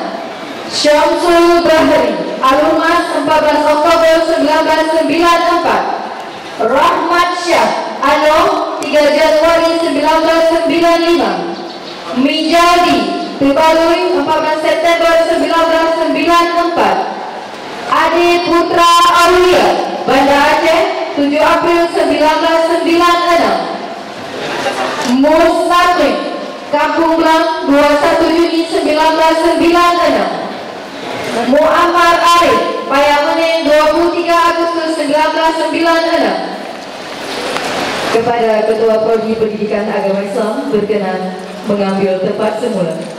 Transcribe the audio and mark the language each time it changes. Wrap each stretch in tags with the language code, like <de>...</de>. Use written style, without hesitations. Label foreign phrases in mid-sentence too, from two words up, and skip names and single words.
<id>Syamsul Bahri Alumas, 14 Oktober 1994. Rahmat Syah Anong, 3 Januari 1995. Mijadi Tibalui, 14 September 1994. Ade Putra Aulia Banda Aceh, 7 April 1996. Mustaqim Kampung Blang 21 Juni 1996. Muammar Arif Payamene 23 Agustus 1996. Kepada Ketua Prodi Pendidikan Agama Islam berkenan mengambil tempat semula.</id>